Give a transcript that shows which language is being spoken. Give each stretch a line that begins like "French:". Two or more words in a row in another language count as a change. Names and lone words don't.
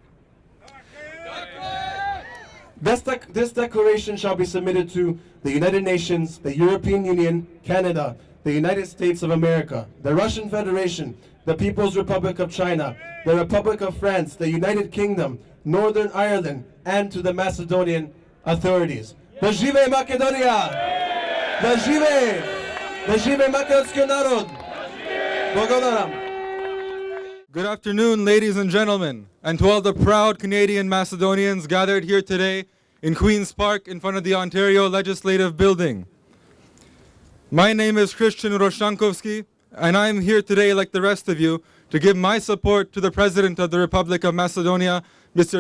English: This declaration shall be submitted to the United Nations, the European Union, Canada, the United States of America, the Russian Federation, the People's Republic of China, the Republic of France, the United Kingdom, Northern Ireland, and to the Macedonian authorities.
Macedonian: Да живее Македонија! Да живее македонски народ! Благодарам.
English: Good afternoon, ladies and gentlemen, and to all the proud Canadian Macedonians gathered here today in Queen's Park in front of the Ontario Legislative Building. My name is Christian Roshankovsky, and I am here today, like the rest of you, to give my support to the President of the Republic of Macedonia, Mr.